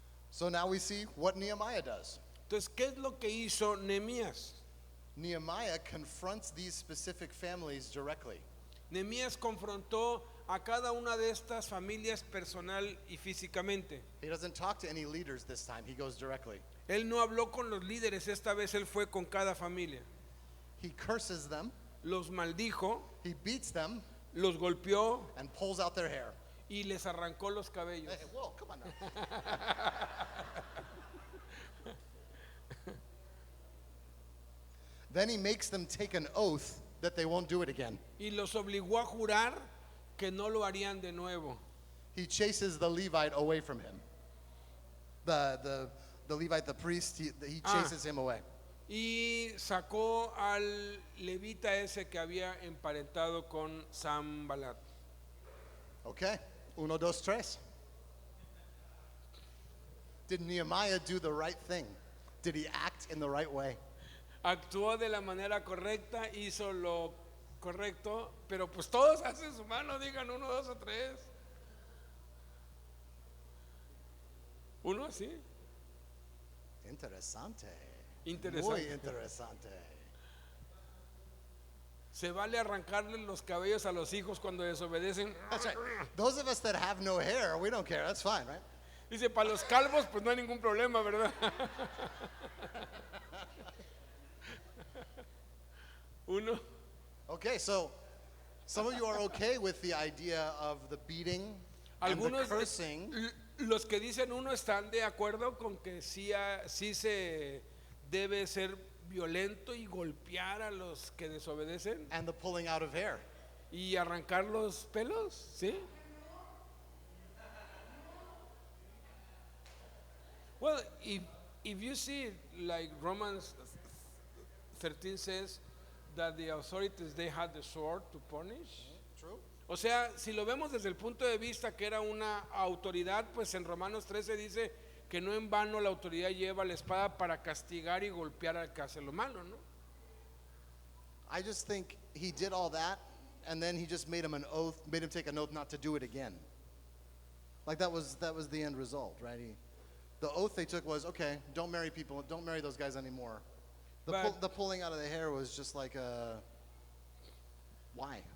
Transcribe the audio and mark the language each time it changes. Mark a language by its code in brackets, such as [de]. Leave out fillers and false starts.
[en] So now we see what Nehemiah does. [es] Entonces, ¿qué es lo que hizo Nehemías? [en] Nehemiah confronts these specific families directly. [es] Nehemías confrontó a cada una de estas familias personal y físicamente. [en] He doesn't talk to any leaders this time. He goes directly. [es] Él no habló con los líderes, esta vez él fue con cada familia. [en] He curses them, [es] Los maldijo, [en] he beats them, [es] los golpeó [en] and pulls out their hair. [es] y les arrancó los cabellos. [en] Hey, whoa, come on now. Then he makes them take an oath that they won't do it again. [es] Y los obligó a jurar que no lo harían de nuevo. [en] He chases the Levite away from him. The Levite, the priest, he chases him away. [es] Y sacó al levita ese que había emparentado con Sanbalat. Okay, uno, dos, tres. [en] Did Nehemiah do the right thing? Did he act in the right way? [es] Actuó de la manera correcta, hizo lo correcto, pero pues todos hacen su mano, digan 1, 2 o 3. Uno así. Interesante. Interesante. Muy interesante. Se vale arrancarle los cabellos a los hijos cuando desobedecen. [en] That's right. Those of us that have no hair, we don't care. That's fine, right? [es] Dice, para los calvos pues no hay ningún problema, ¿verdad? Uno. [en] Okay, so some of you are okay with the idea of the beating and the [es] Algunos, [en] cursing. [es] los que dicen uno están de acuerdo con que sí se debe ser violento y golpear a los que desobedecen [en] And the pulling out of hair. [es] y arrancar los pelos, ¿sí? [en] Well, if you see like Romans 13 says that the authorities they had the sword to punish. True. [es] O sea, si lo vemos desde el punto de vista que era una autoridad, pues en Romanos 13 dice que no en vano la autoridad lleva la espada para castigar y golpear al que hace lo malo, ¿no? [en] I just think he did all that, and then he just made him an oath, made him take an oath not to do it again. Like that was the end result, right? The oath they took was, okay, don't marry people, don't marry those guys anymore. The pulling out of the hair was just like a, why?